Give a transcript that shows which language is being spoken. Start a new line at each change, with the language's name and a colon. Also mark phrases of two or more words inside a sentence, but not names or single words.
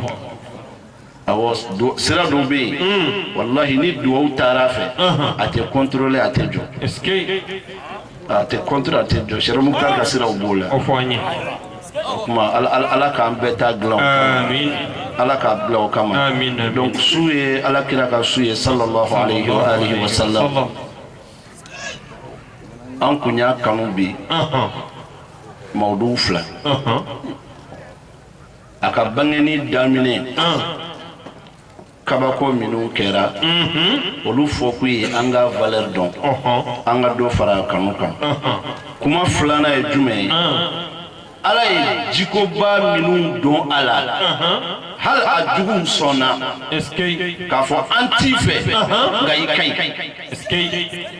Bambara: awɔ sira dɔw bɛ yen wallahi ni duwawu taara fɛ a tɛ contrôler a tɛ jɔ a tɛ contrôler a tɛ jɔ Cheikh Muktar ka siraw b'o la o fɔ an ye o kuma ala k'an bɛɛ ta dilan amin ala k'a bila o kama amin donc su ye ala kira ka su ye
Arabic: صلى الله عليه وآله وسلم
Bambara: an kun y'a kanu bi mawduw fila a ka bangeni daminɛ kabako minnu kɛra olu fɔ k'u ye an ka valeur dɔn an ka dɔ fara kanu kan kuma filanan ye jumɛn ye ala ye jikoba minnu dɔn a la hali a juguw sɔnna k'a fɔ an t'i fɛ nka i ka ɲi